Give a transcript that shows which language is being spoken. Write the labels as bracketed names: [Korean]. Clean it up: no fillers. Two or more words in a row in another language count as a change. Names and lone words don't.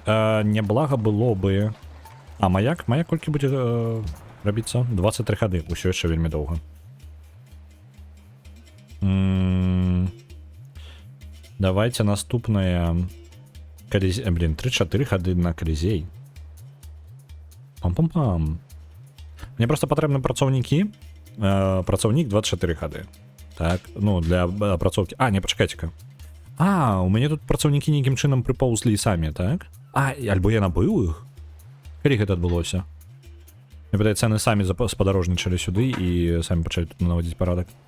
[Belarusian] Няблага было бы... Маяк? Маяк колькі будзе рабіцца? 23 хады. Усё яшчэ вельмі доўга. Давайте наступнае... Блин, 3-4 хады на Колізей. Пам-пам-пам. Мне просто патрэбны працоўнікі. Працоўнік 24 хады. Так, ну, для апрацоўкі... Не, пачакайце-ка. У мяне тут працоўнікі нейкім чынам прыпаўзлі самі, так? Альбо я набыў іх? Калі гэта адбылося? Мне падаецца, яны самі спадарожнічалі сюды і самі пачалі тут наводзіць парадак.